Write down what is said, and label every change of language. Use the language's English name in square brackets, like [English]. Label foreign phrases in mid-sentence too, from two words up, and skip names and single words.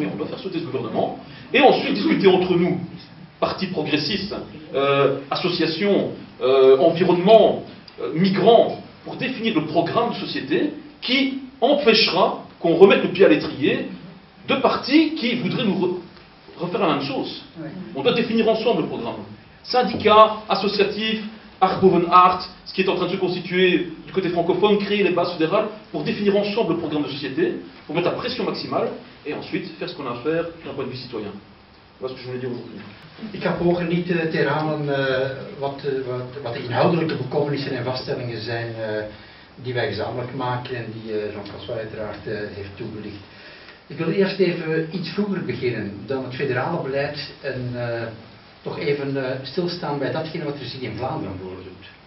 [French] On doit faire sauter ce gouvernement. Et ensuite discuter entre nous, partis progressistes, associations, environnement, migrants, pour définir le programme de société qui empêchera qu'on remette le pied à l'étrier de partis qui voudraient nous refaire la même chose. On doit définir ensemble le programme. Syndicats, associatifs, art boven art, ce qui est en train de se constituer du côté francophone, créer les bases fédérales pour définir ensemble le programme de société, pour mettre la pression maximale et ensuite faire ce qu'on a à faire d'un point de vue citoyen. Voilà ce que je voulais dire aujourd'hui. [Dutch] Ik ga pogen niet te herhalen wat de inhoudelijke bekommenissen en vaststellingen zijn die wij gezamenlijk maken en die Jean-François uiteraard heeft toegelicht. Ik wil eerst even iets vroeger beginnen dan het federale beleid en toch even stilstaan bij datgene wat er zich in Vlaanderen voordoet.